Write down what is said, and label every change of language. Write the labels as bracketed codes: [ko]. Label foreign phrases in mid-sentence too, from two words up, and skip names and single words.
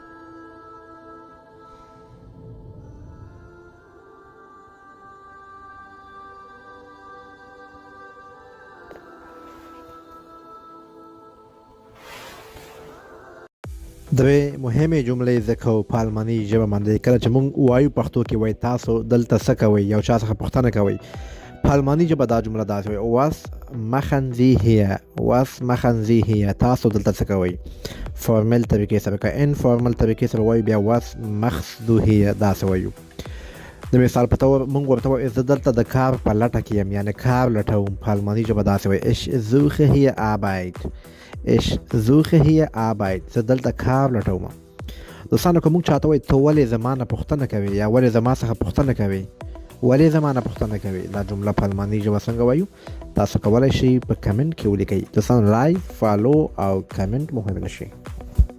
[ps] درې مهمې جملې زده کوو په الماني ژبه باندې. کله چې موږ وایو پښتو کې وایي تاسو دلته څه کوئ، یو چا څخه پوښتنه کوئ، په الماني ژبه دا جمله داسې وایي [de] was machen Sie hier. [ps] تاسو دلته څه کوئ. فارمل طریقې سره، که انفارمل طریقې سره وایو بیا [de] was machst du hier [ps] داسې وایو. د مثال په توګه موږ ورته وایو زه دلته د کار په لټه کې یم، یعنې کار لټوم، په الماني ژبه داسې وایي [de] ich suche hier Arbeit. [ps] زه دلته کار لټوم. دوستانو که موږ چاته وایي ته ولې زما نه پوښتنه کوې یا ولې زما څخه پوښتنه کوې، دا جمله په الماني ژبه څنګه وایو تاسو کولی شئ په کمنټ کې ولیکئ. دوستانو لایک، فالو او کمنټ مهم نشي.